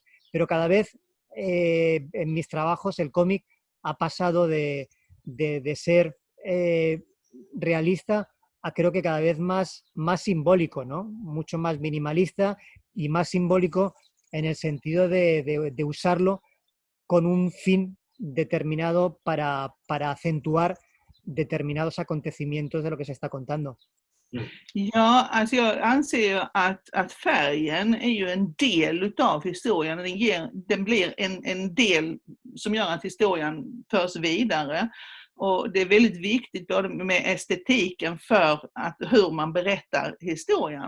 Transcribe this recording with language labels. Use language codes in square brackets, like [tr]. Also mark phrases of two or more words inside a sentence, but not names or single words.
[es] Pero cada vez en mis trabajos el cómic ha pasado de ser realista a, creo que cada vez más simbólico, ¿no? Mucho más minimalista y más simbólico, en el sentido de usarlo con un fin determinado para acentuar determinados acontecimientos de lo que se está contando. [sv] Ja, alltså jag anser att färgen är ju en del utav historien. Den blir en del som gör att historien förs vidare. Och det är väldigt viktigt både med estetiken för hur man berättar historien.